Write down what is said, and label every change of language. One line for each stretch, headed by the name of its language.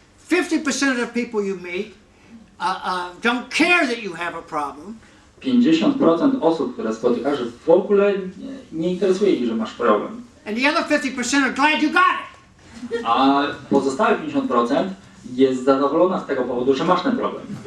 English: 50% of the people you meet don't care that you have a problem.
Polish: 50% osób, które spotykasz, w ogóle nie interesuje ich, że masz problem.
English: And the other 50% are glad you got it.
Polish: A pozostałe 50% jest zadowolona z tego powodu, że masz ten problem.